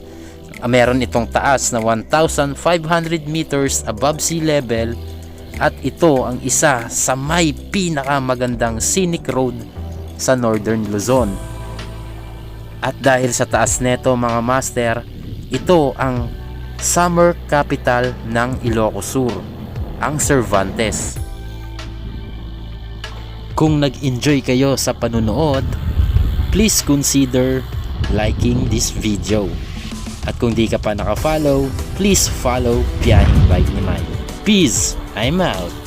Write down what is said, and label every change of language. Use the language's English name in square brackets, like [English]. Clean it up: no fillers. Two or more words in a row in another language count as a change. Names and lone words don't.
[Filipino] Meron itong taas na 1,500 meters [English] above sea level [Filipino] at ito ang isa sa may pinakamagandang [English] scenic road [Filipino] sa Northern Luzon. At dahil sa taas neto mga master, ito ang summer capital ng Ilocos Sur, ang Cervantes. Kung nag-enjoy kayo sa panunood, [English] please consider liking this video. [Filipino] At kung di ka pa naka-follow, [English] please follow [Filipino] Biyaheng Bike ni Mike. [English] Peace! I'm out!